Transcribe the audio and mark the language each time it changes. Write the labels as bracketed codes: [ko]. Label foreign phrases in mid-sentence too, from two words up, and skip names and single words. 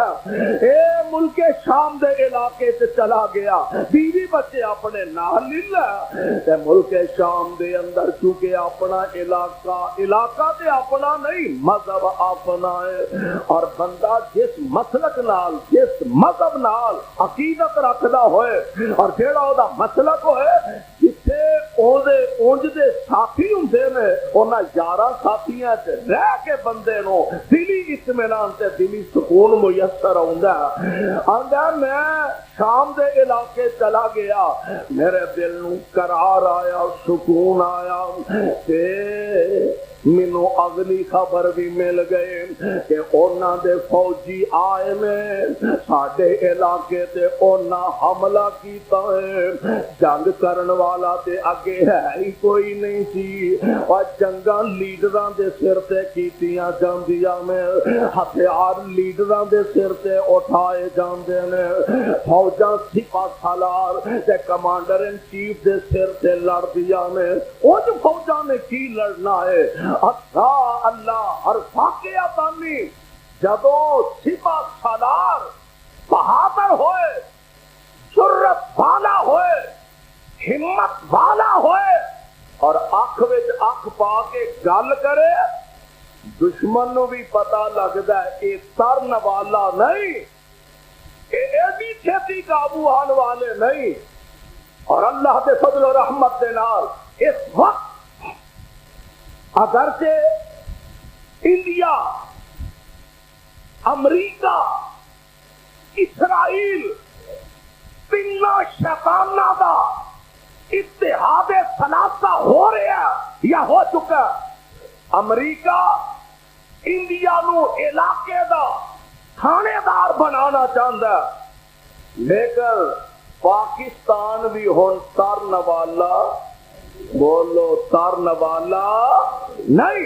[pa] اے ملک شام دے علاقے سے چلا گیا، بیوی بچے اپنے نال لے تے ملک شام دے اندر چونکہ اپنا علاقہ تے اپنا نہیں، مذہب اپنا ہے، اور بندہ جس مسلک نال جس مذہب نال عقیدت رکھدا ہوئے اور جیڑا او دا مسلک ہوئے، جتھے اونج دے ساتھی ہوندے نے انہاں یاراں ساتھیاں تے رہ کے بندے نو دلی اطمینان تے دلی سکون میسر ہوندا۔ آندا میں شام دے علاقے چلا گیا، میرے دل نو قرار آیا، سکون آیا، تے مینوں اگلی خبر بھی مل گئے کہ انہاں دے فوجی آئے نے ساڈے علاقے تے انہاں حملہ کیتا ہے۔ جنگ کرن والا تے اگے ہے ہی کوئی نہیں سی، اور جنگاں لیڈراں دے سر تے کیتیاں جاندیاں نے، ہتھیار لیڈراں دے سر تے اٹھائے جاندے نے، فوجاں سپاہ سالار تے کمانڈر ان چیف دے سر تے لڑدیاں نے۔ اُن فوجاں نے کی لڑنا ہے؟ اللہ اللہ اور واقعہ تانی جدوں سپاہ سالار بہادر ہوئے، جرت والا ہوئے، ہمت والا ہوئے، اور اکھ وچ اکھ پا کے گل کرے، دشمن نو بھی پتہ لگدا ہے اے ترن والا نہیں، اے ایڈی چھتی قابو آن والے نہیں۔ اور اللہ دے فضل و رحمت دے نال اس وقت اگرچہ انڈیا، امریکہ، اسرائیل تینوں شیطاناں دا اتحاد ثلاثہ ہو رہا یا ہو چکا، امریکہ انڈیا نو علاقے دا تھانے دار بنانا چاہتا ہے، لیکن پاکستان بھی ہن ترن والا، بولو ترن والا نہیں۔